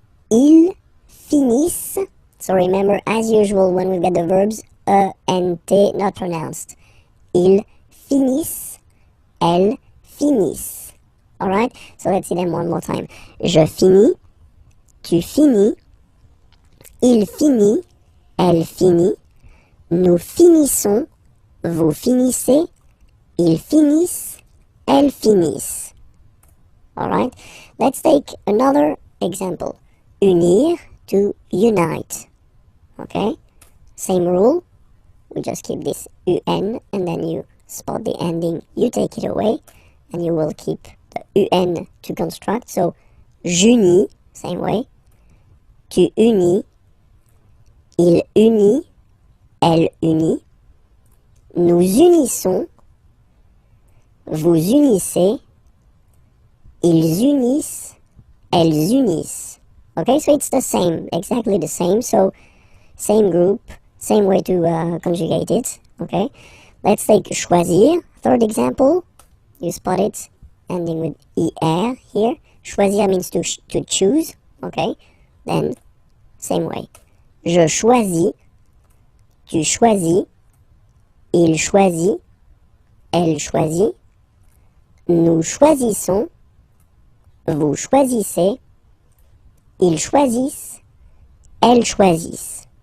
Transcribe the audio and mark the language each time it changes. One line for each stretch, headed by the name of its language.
French: Ils finissent.
English: So remember, as usual, when we get the verbs E and T not pronounced.
French: Ils finissent. Elles finissent.
English: Alright, so let's see them one more time.
French: Je finis. Tu finis, il finit, elle finit, nous finissons, vous finissez, ils finissent, elles finissent. Alright?
English: Let's take another example. Unir to unite. Okay? Same rule. We just keep this un and then you spot the ending, you take it away, and you will keep the un to construct.
French: So, j'unis,
English: same way.
French: Tu unis, il unit, elle unit. Nous unissons, vous unissez, ils unissent, elles unissent.
English: Okay, so it's the same, exactly the same. So, same group, same way to conjugate it. Okay, let's take choisir, third example. You spot it, ending with er here. Choisir means to choose. Okay, then same way.
French: Je choisis, tu choisis, il choisit, elle choisit. Nous choisissons, vous choisissez, ils choisissent, elles choisissent.